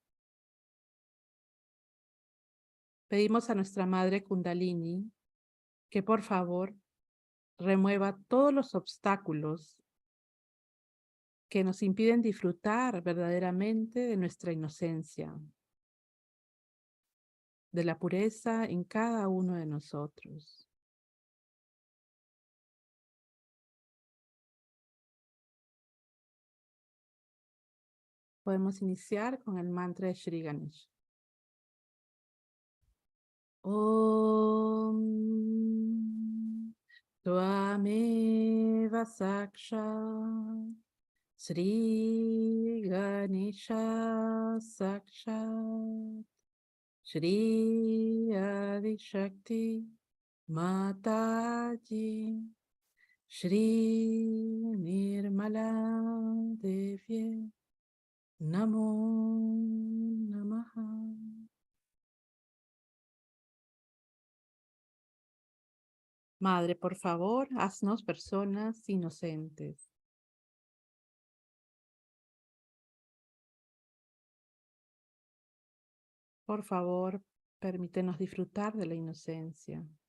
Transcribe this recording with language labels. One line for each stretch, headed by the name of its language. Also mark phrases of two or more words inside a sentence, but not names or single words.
Spanish: Pedimos a nuestra Madre Kundalini que por favor remueva todos los obstáculos que nos impiden disfrutar verdaderamente de nuestra inocencia, de la pureza en cada uno de nosotros. Podemos iniciar con el mantra de Shri Ganesh.
Sanskrit: Om Tvameva Sakshat Shri Ganesha Sakshat Shri Adi Shakti Mataji Shri Nirmala Devi Namo Namaha.
Spanish: Madre, por favor, haznos personas inocentes. Por favor, permítenos disfrutar de la inocencia.